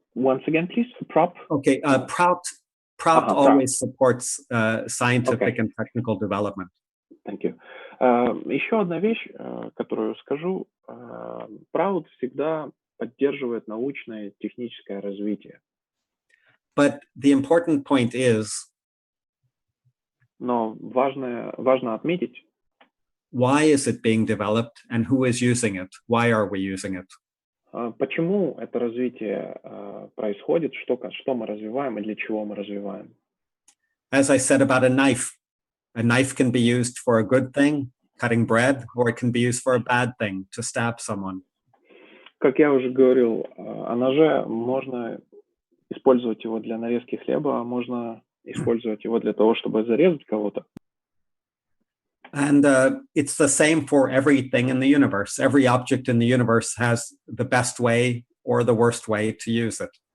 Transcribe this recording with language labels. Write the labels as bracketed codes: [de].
[en] Once again, please, PRAUT. Okay, PRAUT always supports scientific and technical development. Thank you. [ru] Еще одна вещь, которую скажу. ПРАУТ всегда поддерживает научное и техническое развитие. [en] But the important point is, [ru] но важно отметить, [en] why is it being developed and who is using it? Why are we using it? [ru] Почему это развитие происходит, что мы развиваем и для чего мы развиваем? [en] As I said about a knife can be used for a good thing, cutting bread, or it can be used for a bad thing, to stab someone. [ru] Как я уже говорил, о ноже можно использовать его для нарезки хлеба, а можно использовать его для того, чтобы зарезать кого-то. [en] And it's the same for everything in the universe. Every object in the universe has the best way or the worst way to use it.